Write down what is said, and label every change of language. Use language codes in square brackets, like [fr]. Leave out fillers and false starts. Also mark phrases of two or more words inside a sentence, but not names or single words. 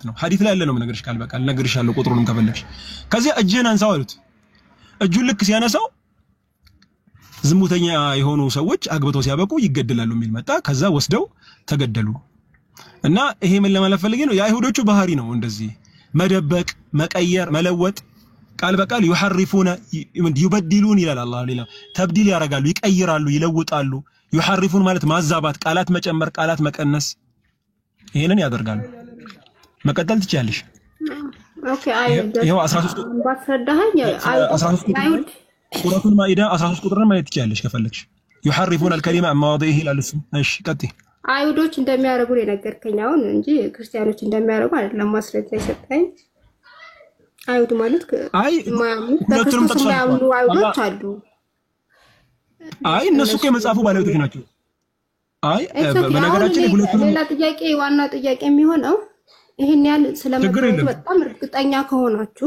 [am] ነው ሐዲስ ላይ ያለ ነው ነገርሽ ቃል በቃል ነገርሻለሁ ቁጥሩንም ከፈለግሽ ከዚያ እጅህን አንሳው አሉት እጁን ልክ ሲያነሳው ዝሙተኛ የሆኑ ሰዎች አግብተው ሲያበቁ ይገደላሉ የሚል መጣ ከዛ ወስደው ተገደሉ እና ይሄ ምን ለማለት ፈልጌ ነው የአይሁዶቹ ባህሪ ነው እንደዚህ መደበቅ መቀየር መለወጥ ቃል በቃል [ar] يحرفون يبدلون [am] ይላል አላህ ሌላ ተብዲል ያረጋሉ ይቀይራሉ ይለውጣሉ يحرفون ማለት ማዛባት ቃላት መጨመር ቃላት መቀነስ ይሄንን ያደርጋሉ መቀጠል ትችያለሽ ኦኬ ይሄው 13 ባስረዳኸኝ 13 ሱረቱል ማኢዳ 13 ቁጥርን ማየት ትችያለሽ ከፈለግሽ [ar] يحرفون الكلمة عن مواضعه [am] ይላል እሱ እሺ ቀጥይ አይሁዶች እንደሚያረጉ የነገርከኝ አሁን እንጂ ክርስቲያኖች እንደሚያረጉ አይደለም ማስረጃ ይሰጣኝ አይሁድ ማለት ሁለቱንም ተጠቅሰዋል አይሁዶች አሉ እነሱ እኮ የመጽሐፉ ባለቤቶች ናቸው በነገራችን ላይ ሁለቱንም ሌላ ጥያቄ ዋና ጥያቄ የሚሆነው ይሄን ያህል ስለመገረቱ በጣም እርግጠኛ ከሆናችሁ